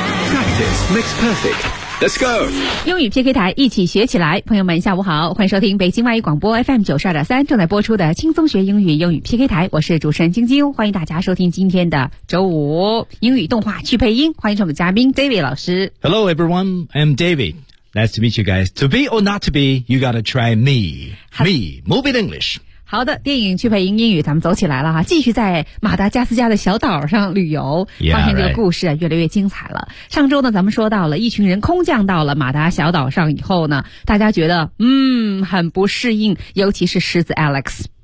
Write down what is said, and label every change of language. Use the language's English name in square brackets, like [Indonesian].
[English] Practice makes perfect. Let's go！ [Chinese] 英语 PK 台，一起学起来。朋友们下午好，欢迎收听北京外语广播 FM 92.3正在播出的轻松学英语英语 PK 台，我是主持人晶晶，欢迎大家收听今天的周五英语动画去配音，欢迎我们的嘉宾 David 老师。 [English] Hello everyone, I'm David. Nice to meet you guys. To be or not to be, you gotta try me. Me, move in English. [Chinese] 好的，电影去配音英语，咱们走起来了哈！继续在马达加斯加的小岛上旅游，发现这个故事越来越精彩了。 [English] Yeah, right. [Chinese] 上周呢，咱们说到了一群人空降到了马达小岛上以后呢，大家觉得很不适应，尤其是狮子 Alex。